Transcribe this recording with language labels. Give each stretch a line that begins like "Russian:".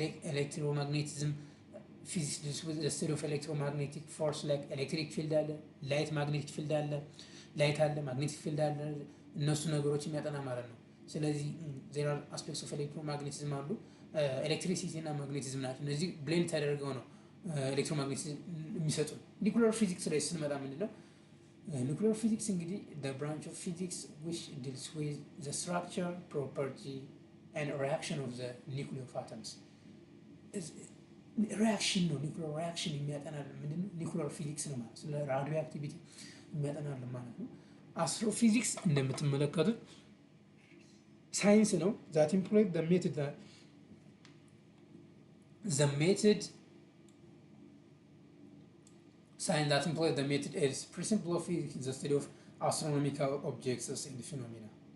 Amharic: ኤሌክትሮማግኔቲዝም ፊዚክስ
English: ዲልስ ዊዝ ዘ ስተዲ ኦፍ ኤሌክትሮማግኔቲክ ፎርስ ላይክ
Amharic: ኤሌክትሪክ ፊልድ አለ፣ ላይት ማግኔቲክ ፊልድ አለ፣ ላይት አለ፣ ማግኔቲክ ፊልድ አለ። እነሱ ነገሮች የሚያጠና ማለት ነው። ስለዚህ
English: ዜር አር አስፔክትስ ኦፍ ኤሌክትሮማግኔቲዝም
Amharic: አሉ። ኤሌክትሪሲቲ እና ማግኔቲዝም ናቸው። እነዚህ ብሌንድ ተደርገው ነው ኤሌክትሮማግኔቲዝም የሚሰጡ። ኒኩለር ፊዚክስ ላይ ስንመጣ ምንድነው? ኒኩለር ፊዚክስ እንግዲህ
English: the branch of physics which deals with the structure, property and reaction of the nuclear atoms.
Amharic: ሪያክሽን ነው። ኒኩለር ሪያክሽን የሚያጠናል ምንድነው? ኒኩለር ፊዚክስ ነው ማለት ስለ ራዲዮ አክቲቪቲ የሚያጠናል ማለት ነው። አስትሮፊዚክስ እንደምትመለከቱት ሳይንስ ነው።
English: that employs the method science that employs the method is principle of physics is the study of astronomical objects and phenomena.